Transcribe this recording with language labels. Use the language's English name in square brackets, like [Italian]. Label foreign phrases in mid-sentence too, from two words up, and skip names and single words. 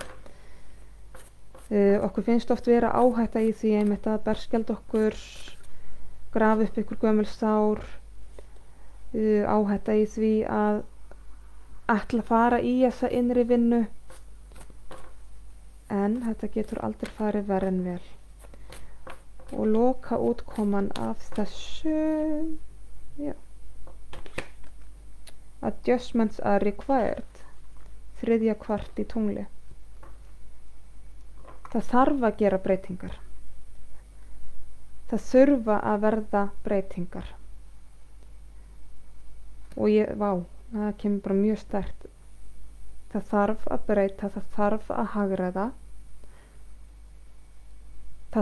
[Icelandic] Okkur finnst oft vera áhætta í því einmitt að berskjalda okkur, grafa upp ykkur gömul sár, áhætta í því að ætla að fara í þessa innri vinnu, en þetta getur aldrei farið verra en vel. Og loka útkoman af þessu, já, [English] adjustments are required, 3. [Icelandic] kvart í tungli. Það þarf að gera breytingar. Það þurfa að verða breytingar. Og það kemur bara mjög sterkt. Það þarf að breyta, það þarf að hagræða.